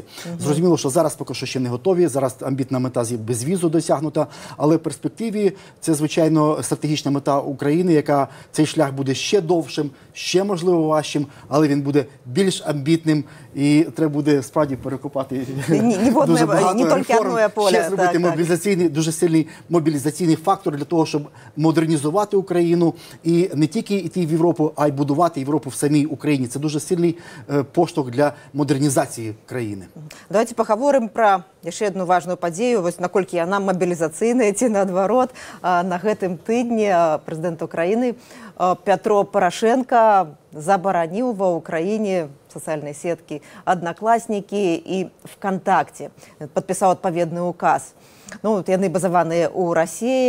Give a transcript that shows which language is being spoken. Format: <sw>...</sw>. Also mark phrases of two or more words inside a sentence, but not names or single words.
<uk>Зрозуміло, що зараз поки що ще не готові, зараз амбітна мета безвізу досягнута, але в перспективі це, звичайно, стратегічна мета України, яка цей шлях буде ще довшим, ще, можливо, важчим, але він буде більш амбітним і треба буде справді перекопати дуже багато реформ, ще зробити мобілізаційний, дуже сильний мобілізаційний фактор для того, щоб модернізувати Україну і не тільки йти в Європу, а й будувати Європу в самій Україні. Це дуже сильний поштовх для модернізації країни. Давайте поговоримо про ще одну</uk> <be>важную падзею, вось наколькі яна мобілізацыйная ці наадварот. На гэтым тыдні прэзідэнт Украіны Петро Порошенко забараніў ва Украіне сацыяльныя сеткі «Одноклассники» і ВКонтакте. Падпісаў адпаведны указ. Ну, яны базаваныя ў Расіі.</be>